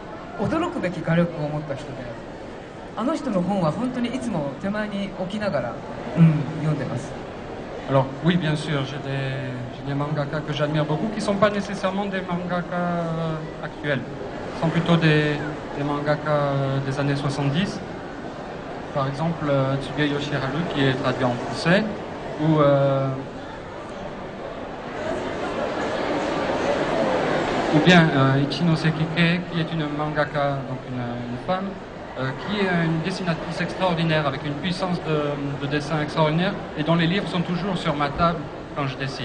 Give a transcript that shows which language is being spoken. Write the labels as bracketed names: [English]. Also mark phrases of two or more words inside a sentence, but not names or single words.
[Japanese] 驚くべき画力を持った人で、あの人の本は本当にいつも手前に置きながら、読んでます。 [French] Alors oui, bien sûr, j'ai des mangaka que j'admire beaucoup qui ne sont pas nécessairement des mangaka actuels. Ce sont plutôt des mangaka des années 70. Par exemple, Tsugeyoshi Haru qui est traduit en français, ou bien Ichino Sekike qui est une mangaka, donc une femme, qui est une dessinatrice extraordinaire avec une puissance de dessin extraordinaire et dont les livres sont toujours sur ma table quand je dessine.